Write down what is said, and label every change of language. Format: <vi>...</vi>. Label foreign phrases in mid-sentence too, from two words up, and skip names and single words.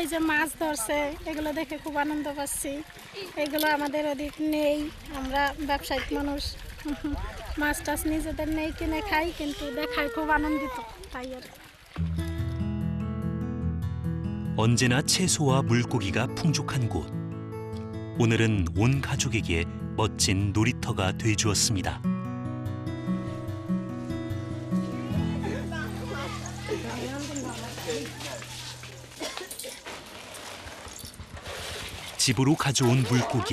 <bn>যে মাছ ধরছে এগুলো দেখে খুব আনন্দ পাচ্ছি এগুলো আমাদের ওদিক নেই আমরা ব্যবসায়িক মানুষ মাছ টাছ নিজেদের নেই কিনে খাই কিন্তু দেখায় খুব আনন্দিত তাই আর</bn> <ko>언제나 채소와 물고기가 풍족한 곳. 오늘은 온 가족에게 멋진 놀이터가 돼주었습니다. 집으로 가져온 물고기.</ko>